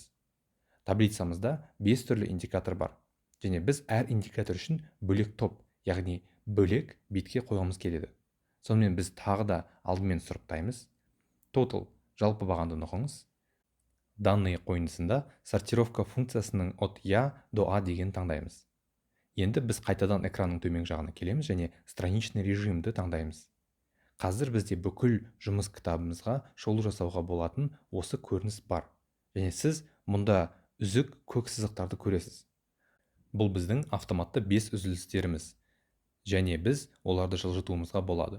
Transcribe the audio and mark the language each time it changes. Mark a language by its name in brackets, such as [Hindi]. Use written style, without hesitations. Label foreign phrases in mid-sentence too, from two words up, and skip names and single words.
[Kazakh] Таблицамызда 5 түрлі индикатор бар. Және біз әр индикатор үшін бөлек топ, яғни бөлек бетке қойғымыз келеді. Сонымен біз тағы да алдымен сұрыптаймыз. Total жалпы бағанды нұқыңыз. Данные қойындысында сортировка функциясының [Russian] от я до а [Kazakh] деген таңдаймыз. Енді біз қайтадан экранның төмен жағына келеміз және [Russian] страничный режимді [Kazakh] таңдаймыз. Қазір бізде бүкіл жұмыс кітабымызға шолу жасауға болатын осы көрініс бар. Және сіз мұнда үзік көк сызықтарды көресіз. Бұл біздің автоматты 5 үзілістеріміз. Және біз оларды жылжытуымызға болады.